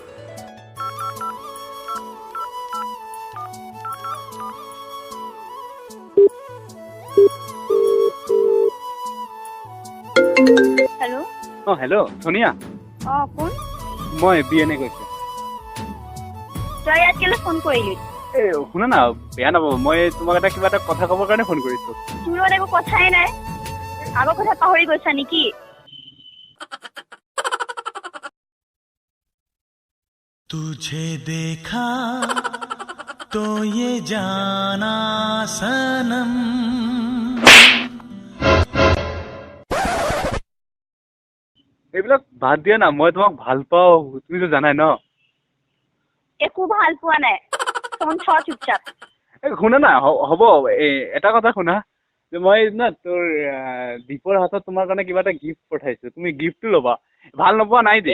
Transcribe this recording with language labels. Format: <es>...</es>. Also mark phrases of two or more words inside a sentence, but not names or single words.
<as>हेलो হেল্ল' সোনিয়া কোন মই বিএনএ কৈছোঁ তই ইয়াত কেলে ফোন কৰিলি এই শুনা না বেয়া নাপাব মই তোমাক এটা কিবা এটা কথা ক'বৰ কাৰণে ফোন কৰিছোঁ তোৰ লগত একো কথাই নাই আগৰ কথা পাহৰি গৈছা নেকি</as> <hi>तुझे देखा तो ये जाना सनम</hi> <as>এইবিলাক বাদ দিয়া না মই তোমাক ভাল পাওঁ তুমিতো জানাই ন একো ভাল পোৱা নাই ফোন থ চুপচাপ শুনা না হ'ব এটা কথা শুনা যে মই না তোৰ দীপৰ হাতত তোমাৰ কাৰণে কিবা এটা গিফ্ট পঠাইছোঁ তুমি গিফ্টটো ল'বা ভাল নোপোৱা নাই দেই</as>